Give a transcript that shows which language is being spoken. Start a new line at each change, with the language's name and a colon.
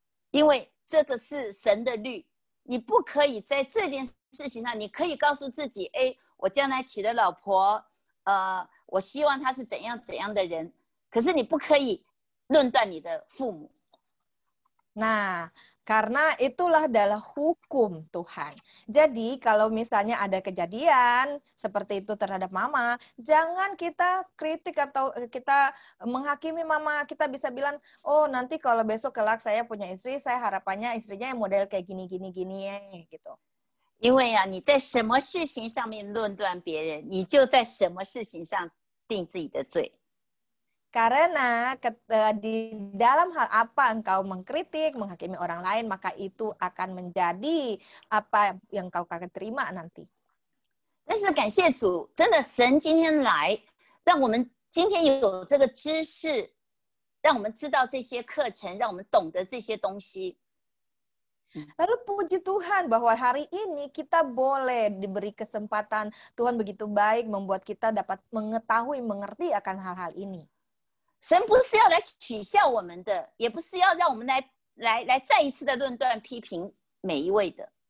Chinese: 因为这个是神的律，你不可以在这件事情上，你可以告诉自己，哎，我将来娶的老婆，我希望她是怎样怎样的人，可是你不可以论断你的父母。
Indonesian: Nah, karena itulah adalah hukum Tuhan. Jadi kalau misalnya ada kejadian seperti itu terhadap mama, jangan kita kritik atau kita menghakimi mama. Kita bisa bilang, oh nanti kalau besok kelak saya punya istri, saya harapannya istrinya yang model kayak gini ya, gitu.
Chinese: 因为啊，你在什么事情上面论断别人，你就在什么事情上定自己的罪。
Indonesian: Karena di dalam hal apa engkau mengkritik, menghakimi orang lain, maka itu akan menjadi apa yang kau akan terima nanti.
Chinese: 但是感谢主，真的神今天来，让我们今天有这个知识，让我们知道这些课程，让我们懂得这些东西。
Indonesian: Lalu puji Tuhan bahwa hari ini kita boleh diberi kesempatan, Tuhan begitu baik membuat kita dapat mengetahui, mengerti akan hal-hal ini.
Chinese: 神不是要来取笑我们的，也不是要让我们来再一次的论断批评每一位的。